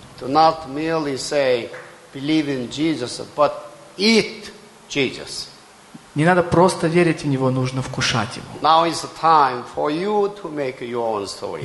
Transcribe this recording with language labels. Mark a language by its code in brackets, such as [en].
[en] Do not merely say believe in Jesus, but eat Jesus. [ru] Не надо просто верить в него, нужно вкушать его. [en] Now is the time for you to make your own story.